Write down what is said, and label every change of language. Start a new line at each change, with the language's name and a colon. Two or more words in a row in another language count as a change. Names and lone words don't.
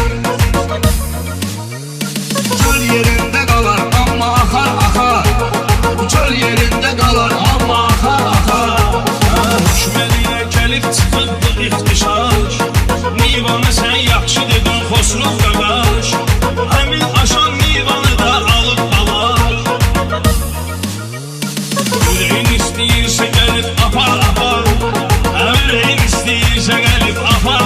Turkish: Çöl yerinde kalar ama akar. Çöl yerinde kalar ama akar.
Azerbaijani: Düşməliyə gəlib çıxıbdı ixtişaş, Nivanı sən yaxşı dedin Xosrov qardaş, həmin aşan Nivanı da alıb alar. Ürəyin istəyirsə gəlib apar. Ürəyin istəyirsə gəlib apar.